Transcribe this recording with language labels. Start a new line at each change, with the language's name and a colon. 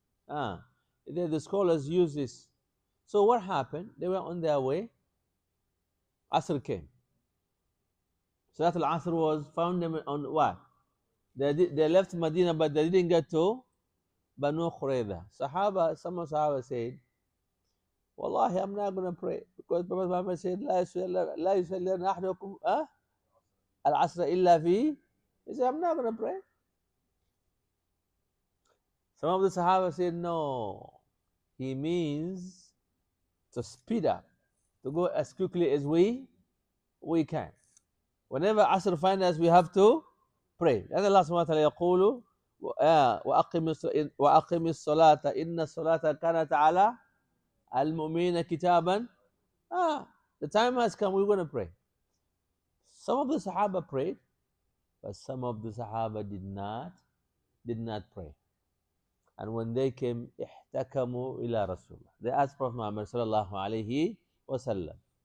English: Ah, the scholars use this. So what happened? They were on their way. Asr came. Salat al-Asr was found them on what? They left Medina, but they didn't get to Banu Khurayza. Some of Sahaba said, Wallahi, I'm not going to pray. Because Prophet Muhammad said,
Arabic: لا يسلين أحدكم العصر إلا في.
English: He said, I'm not going to pray. Some of the Sahaba said, no. He means to speed up, to go as quickly as we can. Whenever Asr finds us, we have to pray.
Arabic: And Allah subhanahu wa ta'ala يقول وأقم الصلاة إن الصلاة كانت على المؤمنين كتابا.
English: The time has come, we're going to pray. Some of the Sahaba prayed, but some of the Sahaba did not pray. And when they came,
Arabic: احتكموا إلى رسول الله.
English: They asked Prophet Muhammad صلى الله عليه وسلم.